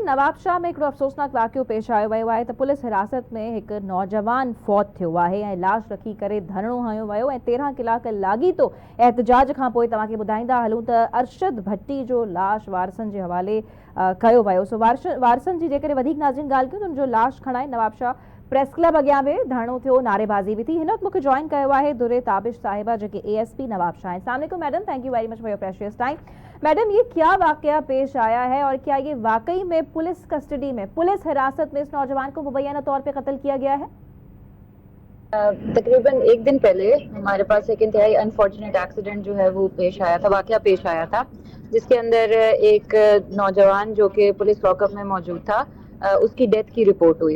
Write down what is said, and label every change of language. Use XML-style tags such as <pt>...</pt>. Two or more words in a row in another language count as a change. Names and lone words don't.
<sd>नवाबशाह में हिकिड़ो अफ़सोसनाक वाक़ियो पेश आयो वियो आहे त पुलिस हिरासत में हिकु नौजवान फौत थियो आहे ऐं लाश रखी करे धरणो हयो वियो ऐं 13 कलाक लाॻीतो एहतजाज खां पोइ तव्हांखे ॿुधाईंदा हलूं त अरशद भट्टी जो लाश वारसनि जे हवाले कयो वियो। सो वारसनि जी जेकॾहिं वधीक नाज़रीन ॻाल्हि कयूं त उनजो लाश खणाए नवाबशाह प्रेस क्लब अॻियां बि धरणो थियो, नारेबाज़ी भी थी। हिन वक़्तु मूंखे जॉइन कयो आहे दुरे ताबिश साहिबा जेके ASP नवाबशाह हैं।</sd> <ar>السلام علیکم मैडम,</ar> <en>thank you very much for your precious time.</en> <ur>میڈم، یہ کیا واقعہ پیش آیا ہے اور کیا یہ واقعی میں</ur> <en>police custody</en> <ur>میں، پولیس حراست میں اس نوجوان کو مبینہ طور پہ قتل کیا گیا ہے? تقریباً ایک دن پہلے ہمارے پاس ایک انتہائی</ur> <en>unfortunate accident</en> <ur>جو ہے وہ پیش آیا تھا، واقعہ پیش آیا تھا، جس کے اندر ایک نوجوان جو کہ</ur> <en>police lockup</en> <ur>میں موجود تھا، اس کی ڈیتھ کی رپورٹ ہوئی.</ur>